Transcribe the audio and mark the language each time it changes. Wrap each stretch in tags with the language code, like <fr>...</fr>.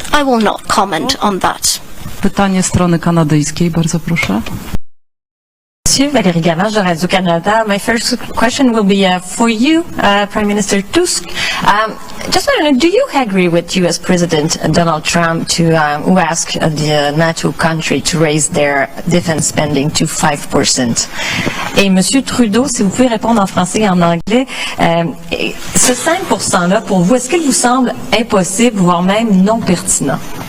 <en>I will not comment on that.</en> <pl>Pytanie strony kanadyjskiej, bardzo proszę.</pl> <fr>Monsieur Valérie Gallard de Radio-Canada.</fr> <en>My first question will be for you, Prime Minister Tusk. Just want to know, do you agree with U.S. President Donald Trump who asked the NATO country to raise their defense spending to 5%?</en> <fr>Et Monsieur Trudeau, si vous pouvez répondre en français et en anglais, ce 5%-là, pour vous, est-ce qu'il vous semble impossible, voire même non pertinent?</fr>